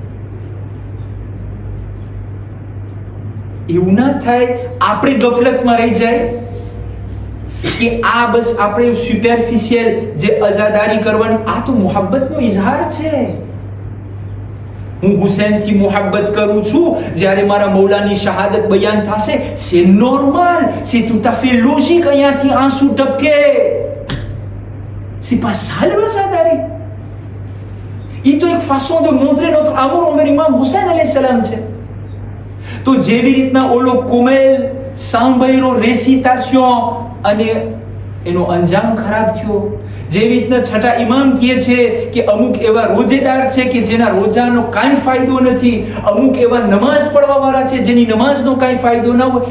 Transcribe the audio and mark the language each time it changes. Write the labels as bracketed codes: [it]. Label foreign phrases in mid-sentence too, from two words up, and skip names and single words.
[gu] એવું ના થાય આપણે ગફલતમાં રહી જાય કે આ બસ આપણે સુપરફિશિયલ જે અઝાદારી કરવાની, આ તો મોહબ્બતનો ઇઝહાર છે. હું હુસૈનથી મોહબ્બત કરું છું, જ્યારે મારા મૌલાની શહાદત બયાન થશે, [fr] c'est normal, c'est tout à fait logique, [gu] અહીંયાથી આંસુ ટપકે. [fr] C'est pas ça l'azadari. [gu] એ તો એક [fr] façon de montrer notre amour envers Imam Hussein [ar] عليه السلام [fr] છે. [gu] તો જેવી રીતના ઓલો કોમેલ સાંભળ્યો રેસિટેશન અને એનો અંજામ ખરાબ થયો, જેવી રીતના છઠ્ઠા ઇમામ કહે છે કે અમુક એવા રોજેદાર છે કે જેના રોજાનો કાંઈ ફાયદો નથી, અમુક એવા નમાઝ પડવાવાળા છે જેની નમાઝનો કાંઈ ફાયદો ના હોય.